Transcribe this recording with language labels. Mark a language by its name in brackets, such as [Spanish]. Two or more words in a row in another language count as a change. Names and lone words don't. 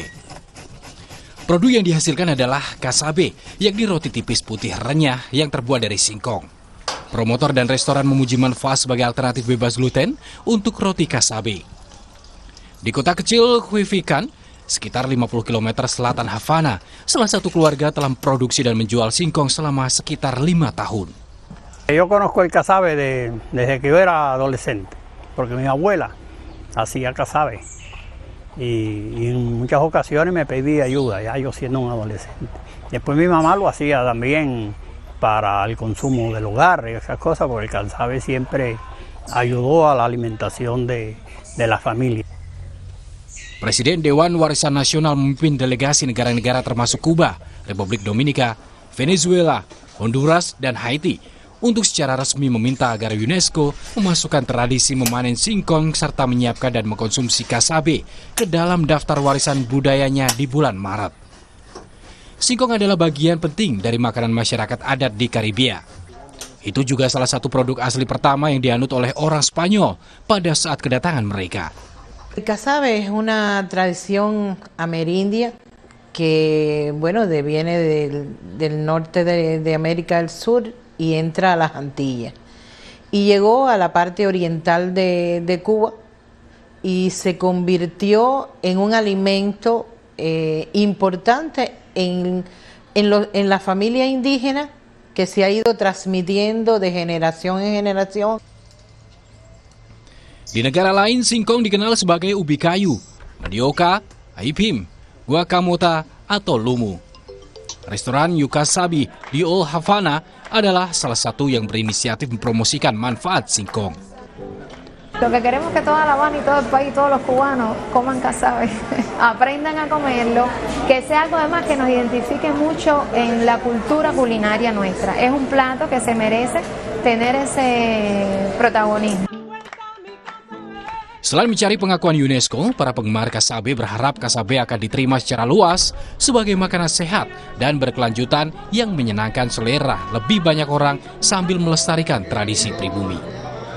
[Indonesian] Produk yang dihasilkan adalah casabe, yakni roti tipis putih renyah yang terbuat dari singkong. Promotor dan restoran memuji manfaat sebagai alternatif bebas gluten untuk roti casabe. Di kota kecil Huifican, sekitar 50 km selatan Havana, salah satu keluarga telah memproduksi dan menjual singkong selama sekitar 5 tahun. [Spanish] Yo conozco el casabe desde que yo era adolescente, porque mi abuela hacía casabe y en muchas ocasiones me pedía ayuda, ya yo siendo un adolescente. Después mi mamá lo hacía también para el consumo del hogar y esas cosas, porque el casabe siempre ayudó a la alimentación de la familia. [Indonesian] Presiden Dewan Warisan Nasional memimpin delegasi negara-negara termasuk Kuba, Republik Dominika, Venezuela, Honduras, dan Haiti untuk secara resmi meminta agar UNESCO memasukkan tradisi memanen singkong serta menyiapkan dan mengkonsumsi casabe ke dalam daftar warisan budayanya di bulan Maret. Singkong adalah bagian penting dari makanan masyarakat adat di Karibia. Itu juga salah satu produk asli pertama yang dianut oleh orang Spanyol pada saat kedatangan mereka. [Spanish] El casabe es una tradición amerindia que, bueno, viene del norte de América del Sur y entra a las Antillas. Y llegó a la parte oriental de Cuba y se convirtió en un alimento importante en la familia indígena que se ha ido transmitiendo de generación en generación. [Indonesian] Di negara lain, singkong dikenal sebagai ubi kayu, mandioka, aipim, guacamota, atau lumu. Restoran Yuca Sabi di Old Havana adalah salah satu yang berinisiatif mempromosikan manfaat singkong. [Spanish] Lo que queremos es que toda La Habana y todo el país, todos los cubanos coman casabe, aprendan a comerlo, que sea algo además que nos identifique mucho en la cultura culinaria nuestra. Es un plato que se merece tener ese protagonismo. [Indonesian] Selain mencari pengakuan UNESCO, para penggemar casabe berharap casabe akan diterima secara luas sebagai makanan sehat dan berkelanjutan yang menyenangkan selera lebih banyak orang sambil melestarikan tradisi pribumi.